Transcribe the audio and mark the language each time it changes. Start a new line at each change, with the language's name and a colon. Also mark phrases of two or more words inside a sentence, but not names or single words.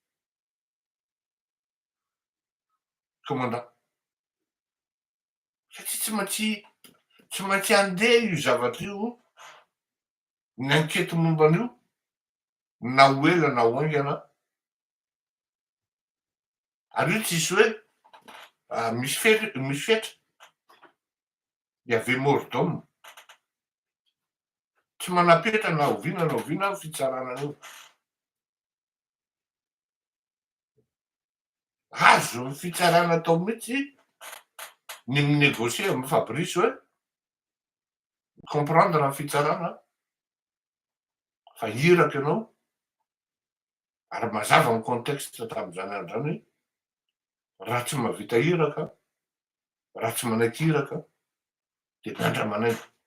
Malagasy: commandant satria tsy maintsy andeha io zavatra io ny ankety momban'io na ho ela na ho aingana ary io tsisy hoe misy fetra
French: y avait mort d'homme
Malagasy: tsy manapetra na oviana na oviana fitsarana an'io azo ny fitsarana atao mihitsy ny minégocie amin'ny Fabrice hoe comprendre ny fitsarana fa hiraka ianao ary mazava ny contexte tamin'izany andro zany hoe raha tsy mahavita hiraka raha tsy manaiky hiraka de miandra manaiky